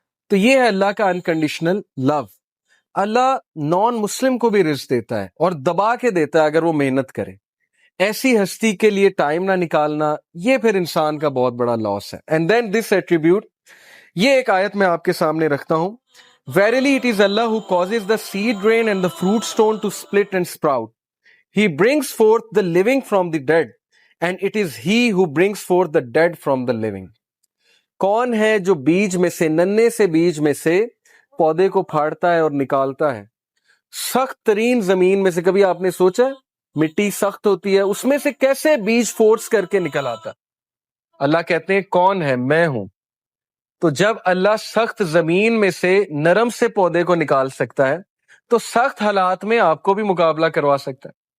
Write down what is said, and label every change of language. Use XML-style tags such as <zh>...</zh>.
<ur>تو یہ ہے اللہ کا انکنڈیشنل لو. اللہ نان مسلم کو بھی رزق دیتا ہے اور دبا کے دیتا ہے اگر وہ محنت کرے. ایسی ہستی کے لیے ٹائم نہ نکالنا، یہ پھر انسان کا بہت بڑا لاس ہے.</ur> <en>and then this attribute,</en> <ur>یہ ایک آیت میں آپ کے سامنے رکھتا ہوں.</ur> <en>Verily it is Allah who causes the seed grain and the fruit stone to split and sprout. He brings forth the living from the dead, and it is He who brings forth the dead from the living.</en> <ur>کون ہے جو بیج میں سے، ننے سے بیج میں سے پودے کو پھاڑتا ہے اور نکالتا ہے؟ سخت ترین زمین میں سے، کبھی آپ نے سوچا مٹی سخت ہوتی ہے، اس میں سے کیسے بیج فورس کر کے نکل آتا؟ اللہ کہتے ہیں کون ہے؟ میں ہوں. تو جب اللہ سخت زمین میں سے نرم سے پودے کو نکال سکتا ہے تو سخت حالات میں آپ کو بھی مقابلہ کروا سکتا ہے.</ur>